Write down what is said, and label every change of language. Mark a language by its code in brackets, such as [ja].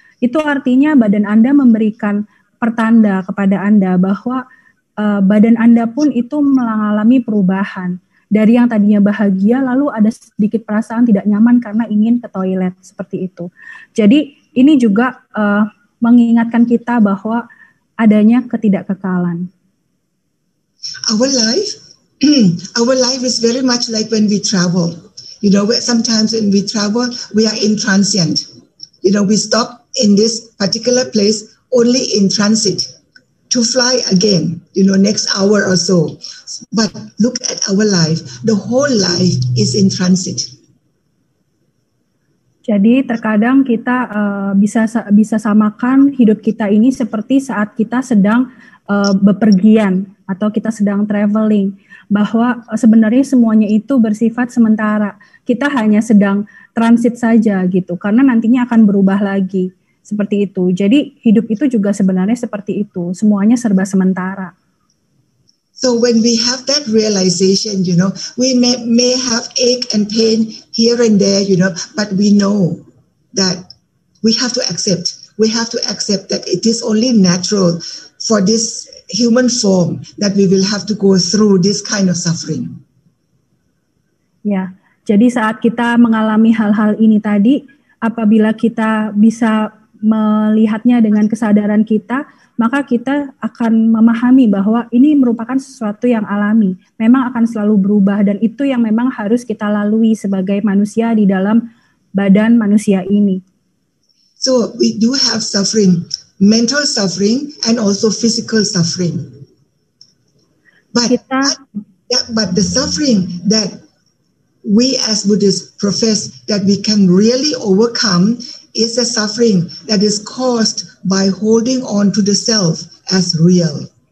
[id] Itu artinya badan Anda memberikan pertanda kepada Anda bahwa badan Anda pun itu mengalami perubahan. Dari yang tadinya bahagia, lalu ada sedikit perasaan tidak nyaman karena ingin ke toilet, seperti itu. Jadi ini juga mengingatkan kita bahwa adanya ketidakkekalan. [en] Our life is very much like when we travel. Sometimes when we travel, we are in transient. We stop in this particular place only in transit to fly again, next hour or so. But look at our life. The whole life is in transit. [id] Jadi terkadang kita bisa samakan hidup kita ini seperti saat kita sedang bepergian atau kita sedang traveling, bahwa sebenarnya semuanya itu bersifat sementara. Kita hanya sedang transit saja gitu, karena nantinya akan berubah lagi. Seperti itu. Jadi hidup itu juga sebenarnya seperti itu. Semuanya serba sementara. [en] So when we have that realization, we may have ache and pain here and there, but we know that we have to accept. We have to accept that it is only natural for this human form that we will have to go through this kind of suffering. [id] Ya, jadi saat kita mengalami hal-hal ini tadi, apabila kita bisa melihatnya dengan kesadaran kita, maka kita akan memahami bahwa ini merupakan sesuatu yang alami, memang akan selalu berubah, dan itu yang memang harus kita lalui sebagai manusia di dalam badan manusia ini. [en] So we do have suffering, mental suffering and also physical suffering. But the suffering that we as Buddhists profess that we can really overcome is a suffering that is caused by holding on to the self as real.